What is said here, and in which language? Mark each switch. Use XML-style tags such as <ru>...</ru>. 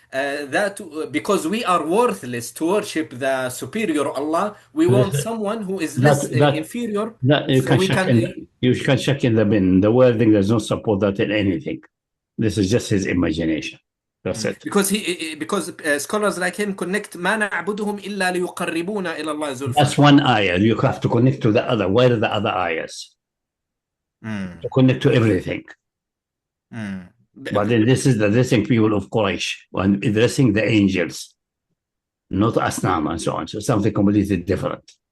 <en>That because we are worthless to worship the superior Allah, we want someone who is less inferior. You can check in the bin. The wording does not support that in anything. This is just his imagination. That's it. Because scholars like him connect</en> <ar>ما نعبدهم إلا ليقربونا إلى الله زلفى.</ar> <en>That's one ayah. You have to connect to the other. Where are the other ayahs? To connect to everything. But then this is the addressing people of Quraysh and addressing the angels, not Asnam and so on. So something completely different.</en>